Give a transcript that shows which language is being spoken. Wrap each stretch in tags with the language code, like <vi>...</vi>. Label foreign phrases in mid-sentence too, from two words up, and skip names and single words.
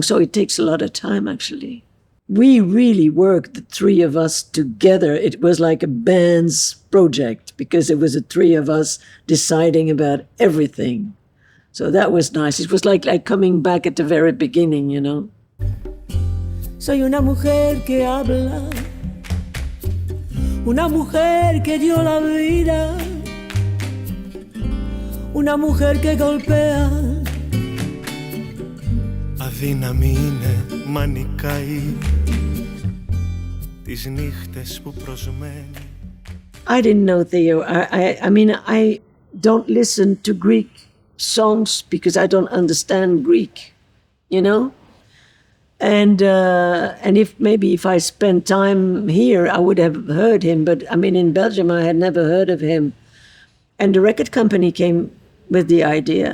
<en>So it takes a lot of time, actually. We really worked, the three of us together. It was like a band's project because it was the three of us deciding about everything. So that was nice. It was like coming back at the very beginning, you know.</en> <es>Soy una mujer que habla, una mujer que dio la vida, una mujer que golpea.</es> <el>Αδύναμη είναι, μανικάει τις νύχτες που προσμένει.</el> <en>I didn't know Theo. I mean, I don't listen to Greek songs because I don't understand Greek, you know? And if I spent time here, I would have heard him. But I mean, in Belgium, I had never heard of him. And the record company came with the idea.</en>